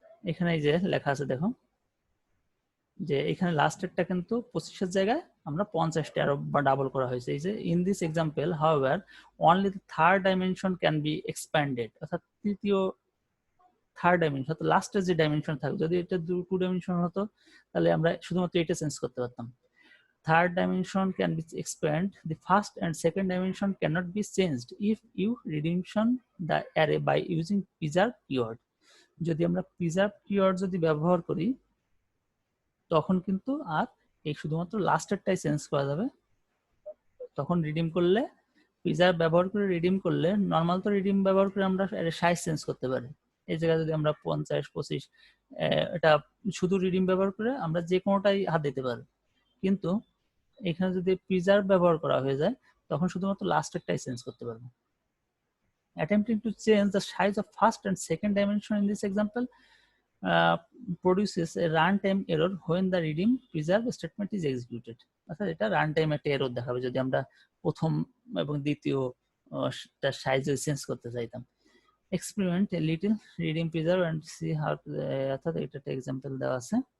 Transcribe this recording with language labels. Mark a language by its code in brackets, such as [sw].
[bn] এখানে এই যে লেখা আছে দেখো, যে এখানে লাস্টেরটা কিন্তু 25-এর জায়গায় আমরা 50টা আরো ডাবল করা হয়েছে। এই যে [en] in this example however only the third dimension can be expanded, [bn] অর্থাৎ তৃতীয় থার্ড ডাইমেনশন, অর্থাৎ লাস্টের যে ডাইমেনশন থাকবে, যদি এটা 2 ডাইমেনশন হতো তাহলে আমরা শুধুমাত্র এটা চেঞ্জ করতে পারতাম। [en] Third dimension can be expand. The first and second dimension cannot be changed if you redemption the array by using preserve keyword. [bn] যদি আমরা preserve keyword যদি ব্যবহার করি, তখন কিন্তু আর এই শুধুমাত্র লাস্টেরটাই চেঞ্জ করা যাবে। তখন রিডিম করলে, preserve ব্যবহার করে রিডিম করলে, নর্মাল তো রিডিম ব্যবহার করে আমরা সাইজ চেঞ্জ করতে পারি। এই জায়গায় যদি আমরা 50 25, এটা শুধু রিডিম ব্যবহার করে আমরা যে কোনোটাই হাত দিতে পারি, কিন্তু এখানে যদি প্রিজার্ভ ব্যবহার করা হয়ে যায়, তখন শুধুমাত্র লাস্টেরটাই চেঞ্জ করতে পারবো। [en] Attempting to change the size of first and second dimension in this example produces a runtime error when the redeem preserve statement is executed. [bn] অর্থাৎ এটা রানটাইম একটা এরর দেখাবে যদি আমরা প্রথম এবং দ্বিতীয় তার সাইজ চেঞ্জ করতে চাইতাম। [en] Experiment a little redeem preserve and see how, [bn] অর্থাৎ এটা একটা এক্সাম্পল দেওয়া আছে।